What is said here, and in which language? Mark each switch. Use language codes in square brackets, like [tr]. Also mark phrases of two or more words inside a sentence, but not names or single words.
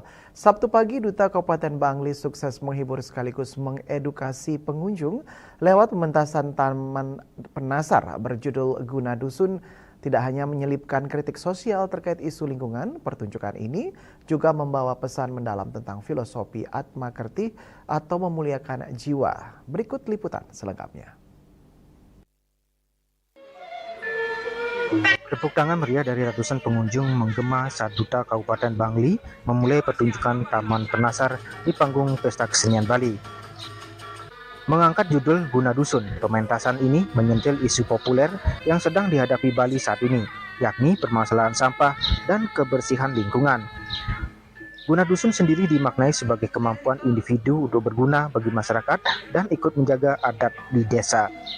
[id] Sabtu pagi, Duta Kabupaten Bangli sukses menghibur sekaligus mengedukasi pengunjung lewat pementasan Taman Penasar berjudul Guna Dusun. Tidak hanya menyelipkan kritik sosial terkait isu lingkungan, pertunjukan ini juga membawa pesan mendalam tentang filosofi Atma Kerti atau memuliakan jiwa. Berikut liputan selengkapnya. Tepuk tangan meriah dari ratusan pengunjung menggema saat Duta Kabupaten Bangli memulai pertunjukan Taman Penasar di panggung Pesta Kesenian Bali. Mengangkat judul Guna Dusun, pementasan ini menyentil isu populer yang sedang dihadapi Bali saat ini, yakni permasalahan sampah dan kebersihan lingkungan. Guna dusun sendiri dimaknai sebagai kemampuan individu untuk berguna bagi masyarakat dan ikut menjaga adat di desa.